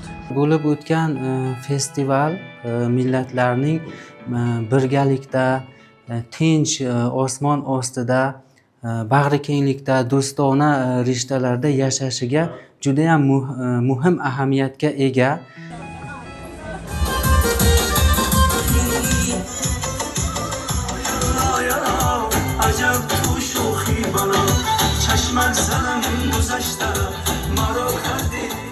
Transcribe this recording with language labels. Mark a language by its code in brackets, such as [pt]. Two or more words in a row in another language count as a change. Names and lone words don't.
[uz] Bo'lib o'tgan festival millatlarning birgalikda, tinch osmon ostida, bag'rikenglikda, do'stona rishtalarda yashashiga juda ham muhim ahamiyatga ega. [fa] عجب تو شوخی بنا چشمک زدم گذشته مرا کردی